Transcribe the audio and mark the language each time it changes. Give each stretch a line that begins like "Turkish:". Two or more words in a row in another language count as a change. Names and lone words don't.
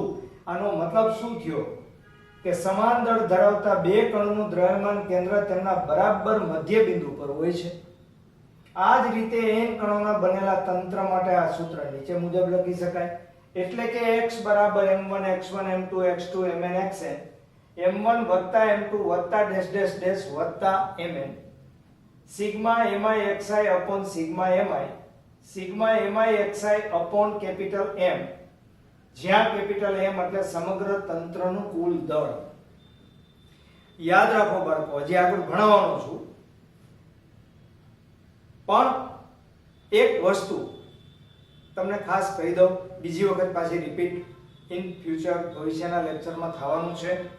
Gujarati: આનો મતલબ શું થયો કે સમાન દળ ધરાવતા બે કણોનું દ્રવ્યમાન કેન્દ્ર તેમના બરાબર મધ્ય બિંદુ પર હોય છે. આ જ રીતે n કણોના બનેલા તંત્ર માટે આ સૂત્ર નીચે મુજબ લખી શકાય. એટલે કે
English: x m1 x1 m2 x2 mn xn m1 m2 mn sigma mi xi upon sigma mi sigma mi xi upon capital M,
Gujarati: જ્યાં કેપિટલ M એટલે સમગ્ર તંત્રનું કુલ દળ. યાદ રાખો બાળકો, હજી આગળ ભણાવવાનો છું, પણ એક વસ્તુ તમને ખાસ કહી દઉં, બીજી વખત પાછી
English: repeat in future
Gujarati: ભવિષ્યના લેક્ચરમાં થવાનું છે.